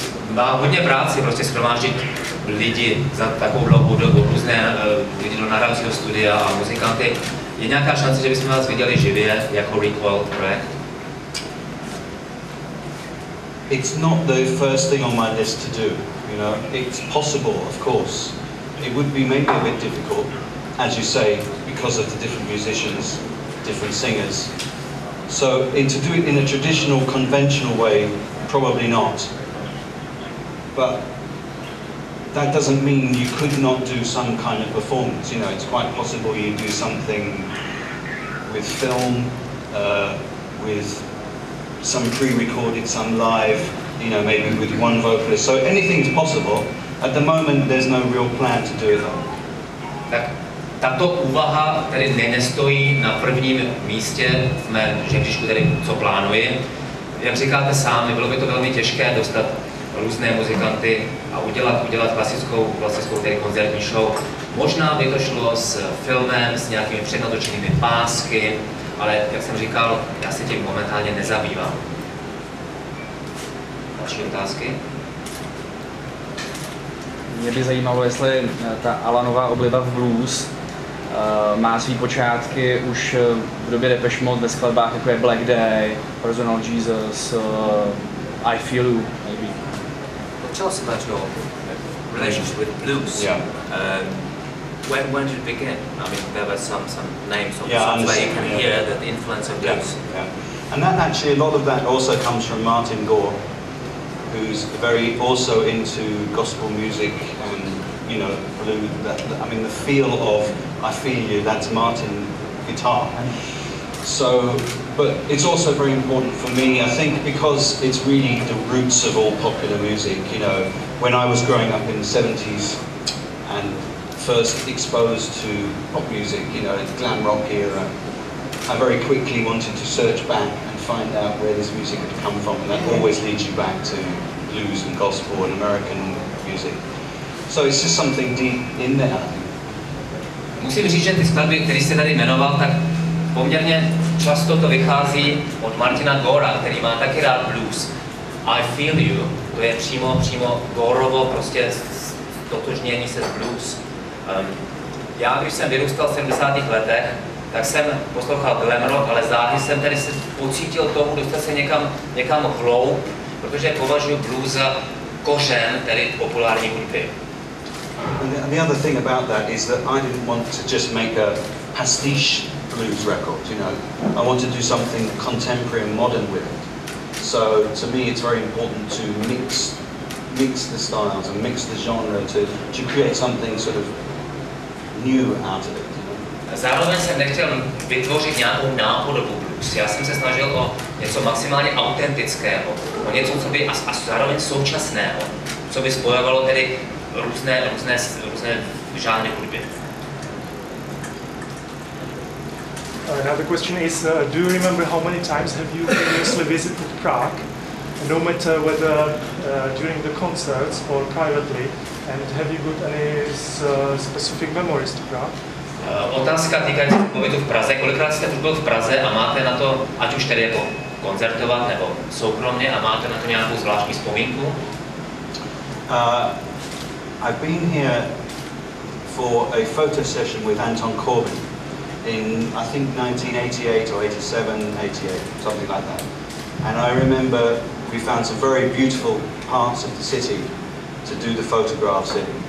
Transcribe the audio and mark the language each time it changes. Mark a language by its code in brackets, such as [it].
[cs] Má hodně práci prostě shromáždit lidi za takovou dlouhou dobu, různé lidi do nahrávacího studia a muzikanty. Je nějaká šance, že bychom vás viděli živě jako Recoil projekt? [en] It's not the first thing on my list to do, you know. It's possible, of course. It would be maybe a bit difficult, as you say, because of the different musicians, different singers. So, to do it in a traditional, conventional way, probably not. But that doesn't mean you could not do some kind of performance. You know, it's quite possible you do something with film, with some pre-recorded, some live, you know, maybe with one vocalist. So anything's possible. At the moment, there's no real plan to do it. [cs] Tak tato úvaha tedy nestojí na prvním místě v mém žebříčku, tedy co plánuji. Jak říkáte sám, bylo by to velmi těžké dostat různé muzikanty a udělat klasickou tedy koncertní show. Možná by to šlo s filmem, s nějakými přednatočenými pásky, ale jak jsem říkal, já se tím momentálně nezabývám. Další otázky? Mě by zajímalo, jestli ta Alanová obliba v blues má svý počátky už v době Depeche Mode ve skladbách, jako je Black Day, Personal Jesus, I Feel You, maybe. [en] Tell us about your relationship with blues. Yeah. When did it begin? I mean, there were some names of Yeah, songs where you can hear the influence of blues. Yeah. And that actually, a lot of that also comes from Martin Gore, who's very also into gospel music and, you know, blue. I mean, the feel of I Feel You, that's Martin guitar. So, but it's also very important for me, I think, because it's really the roots of all popular music. You know, when I was growing up in the 70s and first exposed to pop music, you know, glam rock era, I very quickly wanted to search back and find out where this music had come from, and that always leads you back to blues and gospel and American music. So it's just something deep in there, I think. [cs] Musím říct, že ty skladby, které jste tady jmenoval, tak poměrně často to vychází od Martina Gora, který má taky rád blues. I Feel You, to je přímo Gorovo prostě totožnění se s blues. Já, když jsem vyrůstal v 70. letech, tak jsem poslouchal glam rock, ale záhy jsem tady se pocítil tomu dostat se někam hloub, protože považuji blues za kořen, tedy populární hudby. [en] And the other thing about that is that I didn't want to just make a pastiche blues record, you know. I want to do something contemporary and modern with it. So to me it's very important to mix the styles and mix the genre to create something sort of new out of it. [cs] Zároveň jsem nechtěl vytvořit nějakou nápodobu blues. Já jsem se snažil o něco maximálně autentického, o něco, co by a zároveň současného, co by spojovalo tedy různé žánry hudby. [en] Now the question is, do you remember how many times have you previously visited Prague, no matter whether during the concerts or privately, and have you got any specific memories to Prague? [cs] Otázka týkající pobytu v Praze. Kolikrát jste už byl v Praze a máte na to, ať už tedy jako koncertovat nebo soukromně, a máte na to nějakou zvláštní vzpomínku? [en] I've been here for a photo session with Anton Corbijn in, I think, 1988 or 87, 88, something like that. And I remember we found some very beautiful parts of the city to do the photographs in.